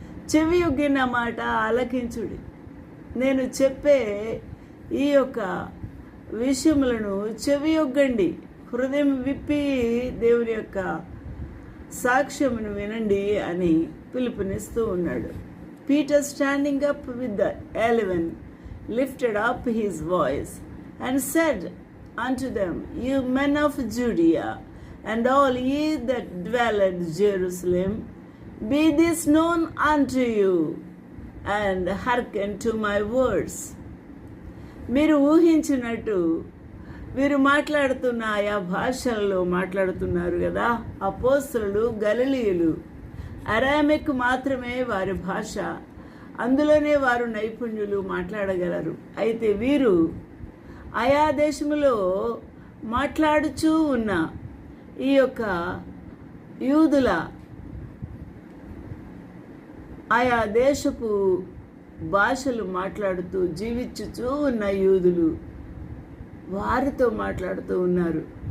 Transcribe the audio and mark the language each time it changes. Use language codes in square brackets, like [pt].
[te] చెవి యొగ్గిన మాట ఆలకించుడి. నేను చెప్పే ఈ యొక్క విషయములను చెవి యొగ్గండి, హృదయం విప్పి దేవుని యొక్క సాక్ష్యమును వినండి అని పిలుపునిస్తూ ఉన్నాడు. [en] Peter, standing up with the 11, lifted up his voice and said unto them, You men of Judea, and all ye that dwell at Jerusalem, be this known unto you, and hearken to my words. [te] మీరు ఊహించినట్టు వీరు మాట్లాడుతున్న ఆయా భాషల్లో మాట్లాడుతున్నారు కదా. అపోస్తలులు గలిలీయులు, Aramaic మాత్రమే వారి భాష, అందులోనే వారు నైపుణ్యులు, మాట్లాడగలరు. అయితే వీరు ఆయా దేశములో మాట్లాడుచూ ఉన్న ఈ యొక్క యూదుల ఆయా దేశపు భాషలు మాట్లాడుతూ జీవించుచూ ఉన్న యూదులు వారితో మాట్లాడుతూ ఉన్నారు.